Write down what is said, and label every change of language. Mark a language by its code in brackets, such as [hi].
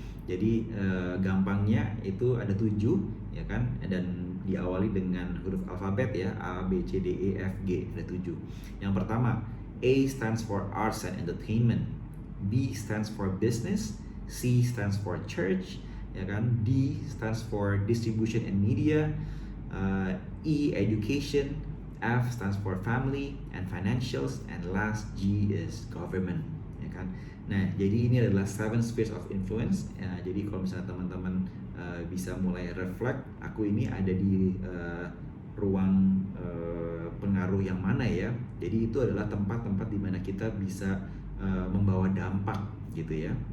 [id] Jadi gampangnya itu ada 7 ya kan, dan diawali dengan huruf alfabet ya, A, B, C, D, E, F, G, ada 7. Yang pertama, [en] A stands for arts and entertainment, B stands for business, C stands for church ya kan, D stands for distribution and media, E education, F stands for family and financials, and last G is government ya kan. [id] Nah, jadi ini adalah 7 [en] spheres of influence. [id] Jadi kalau misalnya teman-teman bisa mulai reflect, aku ini ada di ruang pengaruh yang mana ya. Jadi itu adalah tempat-tempat di mana kita bisa membawa dampak gitu ya.